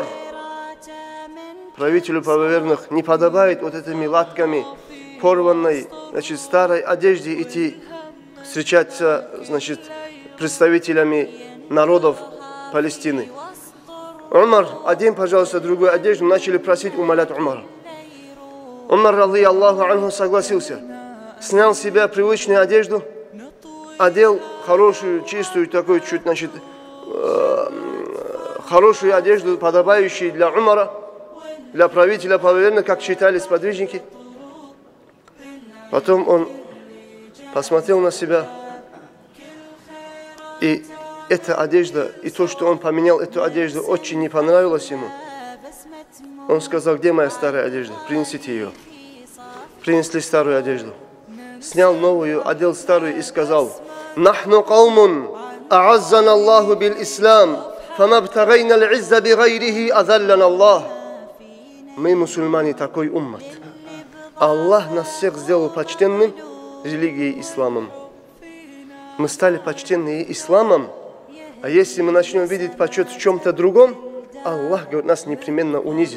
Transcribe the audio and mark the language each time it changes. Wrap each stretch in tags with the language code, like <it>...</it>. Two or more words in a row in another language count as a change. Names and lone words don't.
<ru>Правителю правоверных не подобает вот этими латками порванной, значит, старой одежде идти встречаться, значит, представителями народов Палестины. Умар, одень, пожалуйста, другую одежду, начали просить, умолять Умара. Умар,</ru> <ar>رضي الله عنه,</ar> <ru>согласился. Снял с себя привычную одежду, одел хорошую, чистую, такую чуть, значит, хорошую одежду, подобающую для Умара, для правителя правоверных, как считали сподвижники. Потом он посмотрел на себя, и эта одежда, и то, что он поменял эту одежду, очень не понравилось ему. Он сказал: где моя старая одежда? Принесите ее. Принесли старую одежду. Снял новую, одел старую и сказал:</ru> <ar>«نحن قوم أعزنا الله بالإسلام فما ابتغينا العزة بغيره أذلنا الله».</ar> <ru>Мы, мусульмане, такой уммат. Аллах нас всех сделал почтенным религией исламом. Мы стали почтенными исламом, а если мы начнем видеть почет в чем-то другом, Аллах, говорит, нас непременно унизит.</ru>